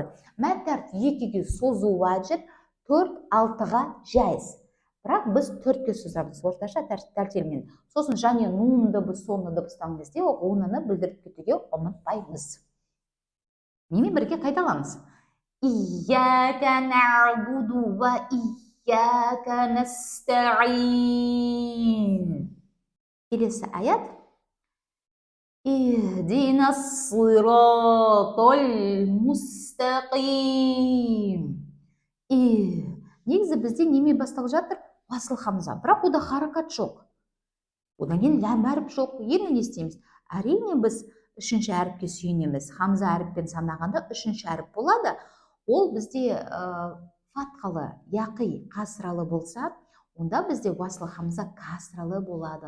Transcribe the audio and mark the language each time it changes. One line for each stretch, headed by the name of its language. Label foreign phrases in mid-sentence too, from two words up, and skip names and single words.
Kazakh: Мәт әріп екіге созу вәжіп, 4-6-ға жәйіз. Бірақ біз 4-ке созамыз орташа тәртелмен. Сосын және нунды біз соны дыбыстаған кезде ғунаны білдіріп кетуге ұмытпаймыз. Немен бірге қайталаңыз.
Arabic: إياك نعبد وإياك نستعين.
Kazakh: Келесі аят.
Arabic: اهدنا الصراط المستقيم.
Kazakh: Негізі бізде неме басталып жатыр? Уасыл хамза. Бірақ ода харакат жоқ. Одан кейін ләм әріп жоқ. Енді не істейміз? Әрине біз үшінші әріпке сүйенеміз. Хамза әріппен санағанда үшінші әріп болады. Ол бізде фатқалы, яқи, қасыралы болса, онда бізде уасыл хамза касыралы болады.